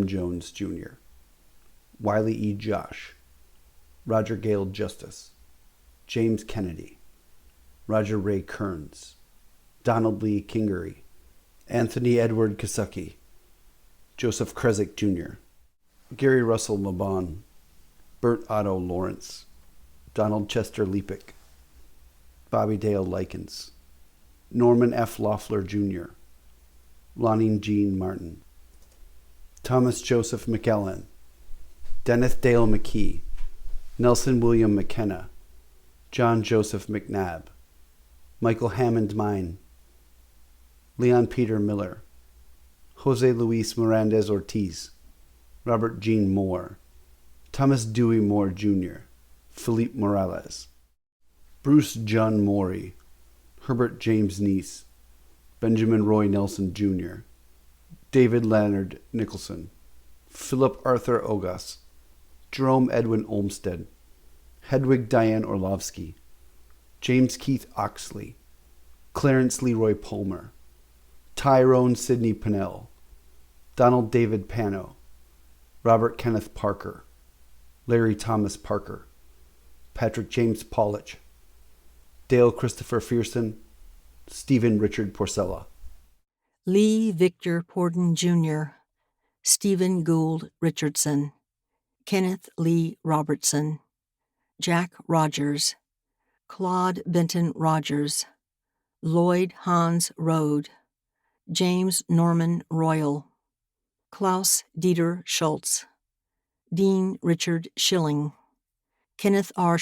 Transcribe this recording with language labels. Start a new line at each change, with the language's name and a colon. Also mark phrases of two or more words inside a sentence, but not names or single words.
English: Jones Jr., Wiley E. Josh, Roger Gale Justice, James Kennedy, Roger Ray Kearns, Donald Lee Kingery, Anthony Edward Kasucki, Joseph Kresick Jr., Gary Russell Mabon, Bert Otto Lawrence, Donald Chester Leapick, Bobby Dale Likens, Norman F. Loeffler Jr., Lonnie Jean Martin, Thomas Joseph McKellen, Dennis Dale McKee, Nelson William McKenna, John Joseph McNabb, Michael Hammond Mine, Leon Peter Miller, Jose Luis Mirandez Ortiz, Robert Jean Moore, Thomas Dewey Moore Jr., Philippe Morales, Bruce John Morey, Herbert James Neese, Benjamin Roy Nelson Jr., David Leonard Nicholson, Philip Arthur Ogas, Jerome Edwin Olmsted, Hedwig Diane Orlovsky, James Keith Oxley, Clarence Leroy Palmer, Tyrone Sidney Pennell, Donald David Pano, Robert Kenneth Parker, Larry Thomas Parker, Patrick James Paulich, Dale Christopher Fearson, Stephen Richard Porcella, Lee Victor Porden Jr., Stephen Gould Richardson, Kenneth Lee Robertson, Jack Rogers, Claude Benton Rogers, Lloyd Hans Rode, James Norman Royal, Klaus Dieter Schultz, Dean Richard Schilling, Kenneth R.